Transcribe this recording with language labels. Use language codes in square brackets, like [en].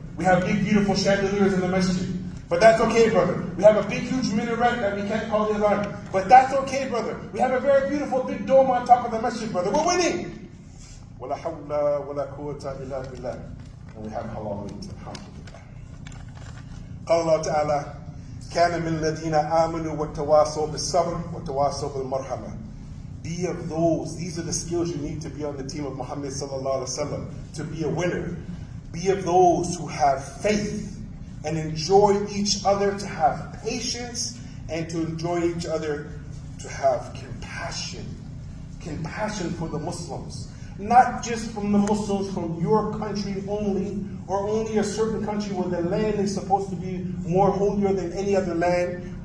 [en] We have big, beautiful chandeliers in the masjid. But that's okay, brother. We have a big, huge minaret that we can't call the alarm. But that's okay, brother. We have a very beautiful big dome on top of the masjid, brother. We're winning. [ar] وَلَا حَوْلَ وَلَا قُوَّةَ إِلَّا بِاللَّهِ. [en] And we have halal meat, alhamdulillah. [ar] قال الله تعالى كان من الذين آمنوا وتواصوا بالصبر وتواصوا بالمرحمة. [en] Be of those. These are the skills you need to be on the team of Muhammad sallallahu alaihi wasallam, to be a winner. Be of those who have faith and enjoy each other, to have patience, and to enjoy each other, to have compassion. Compassion for the Muslims. Not just from the Muslims from your country only, or only a certain country where the land is supposed to be more holier than any other land.